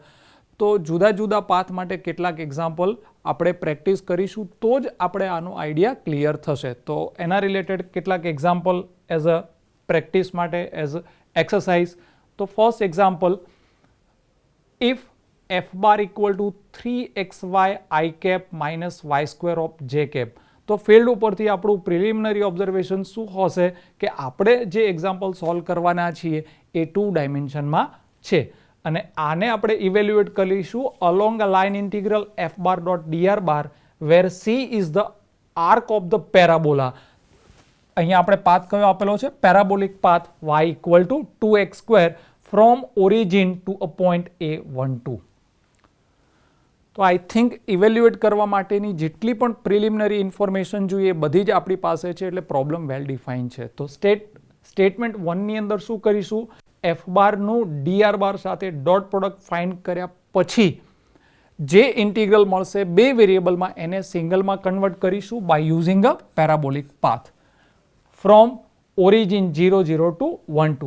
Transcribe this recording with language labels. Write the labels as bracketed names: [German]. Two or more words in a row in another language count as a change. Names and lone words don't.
[Gujarati] તો જુદા જુદા પાથ માટે કેટલાક એક્ઝામ્પલ આપણે પ્રેક્ટિસ કરીશું તો જ આપણે આનો આઈડિયા ક્લિયર થશે. તો એના રિલેટેડ કેટલાક એક્ઝામ્પલ [English] as a practice [Gujarati] માટે, [English] as exercise. તો first example, if f bar equal to 3xy I cap minus y square of j cap. [Gujarati] તો ફિલ્ડ ઉપરથી આપણું [English] preliminary observation [Gujarati] શું હશે કે આપણે જે એક્ઝામ્પલ સોલ્વ કરવાના છીએ એ 2 ડાયમેન્શનમાં છે, અને આને આપણે ઇવેલ્યુએટ કરીશું [English] along a line integral f bar dot dr bar where c is the arc of the parabola. [Gujarati] અહીંયા આપણે પાથ કયો આપેલો છે? [English] parabolic path y equal to 2x square from origin to a point A12. [Gujarati] તો [English] I think [Gujarati] ઇવેલ્યુએટ કરવા માટેની જેટલી પણ [English] preliminary information [Gujarati] જોઈએ બધી જ આપણી પાસે છે, એટલે [English] problem well define [Gujarati] છે. તો સ્ટેટમેન્ટ 1ની અંદર શું કરીશું? એફ બારનું ડીઆર બાર સાથે [English] dot product find [Gujarati] કર્યા પછી જે ઇન્ટિગ્રલ મળશે બે વેરિયેબલમાં એને સિંગલમાં કન્વર્ટ કરીશું [English] by using a parabolic path from origin 0 0 to 1 2.